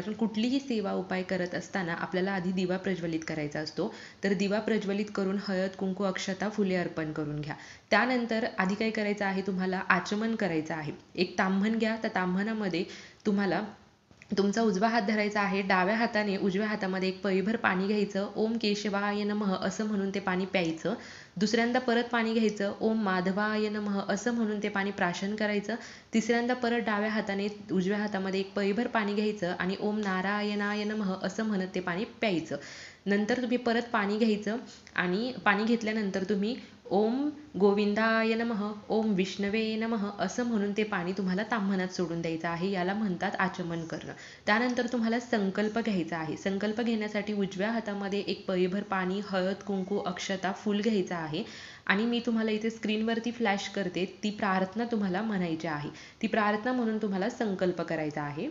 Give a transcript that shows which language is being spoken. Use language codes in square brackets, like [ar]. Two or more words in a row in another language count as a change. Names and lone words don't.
[mr] कारण कुठलीही सेवा उपाय करत असताना आपल्याला आधी दिवा प्रज्वलित करायचा असतो. तर दिवा प्रज्वलित करून हळद, कुंकू, अक्षता, फुले अर्पण करून घ्या. त्यानंतर आधी काय करायचं आहे, तुम्हाला आचमन करायचं आहे. एक ताम्हण घ्या. त्या ताम्हणामध्ये तुम्हाला तुमचा उजवा हात धरायचा आहे. डाव्या हाताने उजव्या हातामध्ये एक पळीभर पाणी घ्यायचं. [sa] ओम केशवाय नमः [mr] असं म्हणून ते पाणी प्यायचं. दुसऱ्यांदा परत पाणी घ्यायचं. [sa] ओम माधवाय नमः [mr] असं म्हणून ते पाणी प्राशन करायचं. तिसऱ्यांदा परत डाव्या हाताने उजव्या हातामध्ये एक पळीभर पाणी घ्यायचं आणि [sa] ओम नारायणाय नमः [mr] असं म्हणत ते पाणी प्यायचं. नंतर तुम्ही परत पाणी घ्यायचं आणि पाणी घेतल्यानंतर तुम्ही [sa] ओम गोविंदाय नमः, ओम विष्णवे नमः [mr] असं म्हणून ते पाणी तुम्हाला ताम्हणात सोडून द्यायचं आहे. याला म्हणतात आचमन करणं. त्यानंतर तुम्हाला संकल्प घ्यायचा आहे. संकल्प घेण्यासाठी उजव्या हातामध्ये एक पळीभर पाणी, हळद, कुंकू, अक्षता, फूल घ्यायचं आहे आणि मी तुम्हाला इथे स्क्रीनवरती फ्लॅश करते. ती प्रार्थना तुम्हाला म्हणायची आहे. ती प्रार्थना म्हणून तुम्हाला संकल्प करायचा आहे.